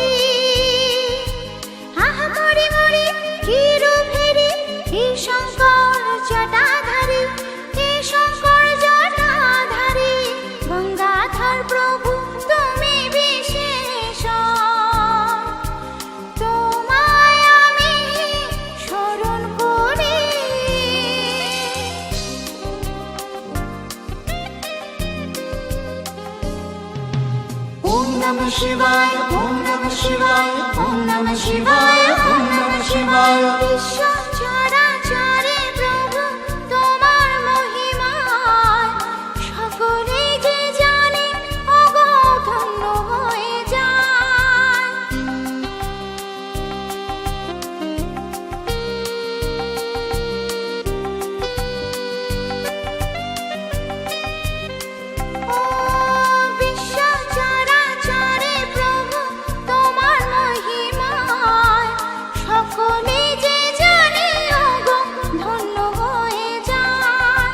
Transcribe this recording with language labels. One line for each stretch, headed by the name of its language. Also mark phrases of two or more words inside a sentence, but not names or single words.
Bangla: আহা মরি মরি কি রূপ হেরি, হে শঙ্কর জটাধারী, হে শঙ্কর জটাধারী। গঙ্গাধর প্রভু তুমি বিশেষর, তোমায় আমি স্মরণ করি।
Sanskrit: ওম নমঃ শিবায়, ওম নমঃ শিবায়, ওম নমঃ শিবায়, ওম নমঃ শিবায়।
Bangla: বিশ্ব চরাচরে প্রভু তোমার মহিমা, সকলেই যে জানে ওগো ধন্য হয়ে যায়। ও বিশ্ব চরাচরে প্রভু তোমার মহিমা, সকলেই যে জানে ওগো ধন্য হয়ে যায়।